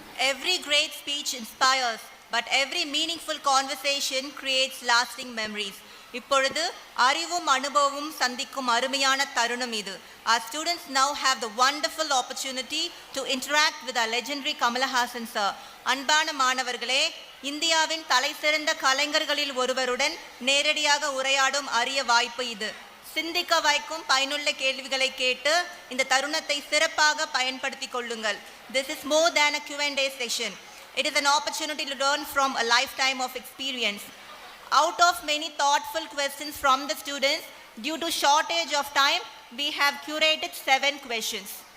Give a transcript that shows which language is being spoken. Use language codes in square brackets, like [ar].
[en] Every great speech inspires, but every meaningful conversation creates lasting memories. [ta] இப்பொழுது அறிவும் அனுபவமும் சந்திக்கும் அருமையான தருணம் இது. [en] Our students now have the wonderful opportunity to interact with our legendary Kamalahassan sir. [ta] அன்பான மாணவர்களே, இந்தியாவின் தலைசிறந்த கலைஞர்களில் ஒருவருடன் நேரடியாக உரையாடும் அரிய வாய்ப்பு இது. சிந்திக்க வைக்கும் பயனுள்ள கேள்விகளை கேட்டு இந்த தருணத்தை சிறப்பாக பயன்படுத்திக் கொள்ளுங்கள். [en] This is more than a Q&A session. It is an opportunity to learn from a lifetime of experience. Out of many thoughtful questions from the students, due to shortage of time, we have curated 7 questions.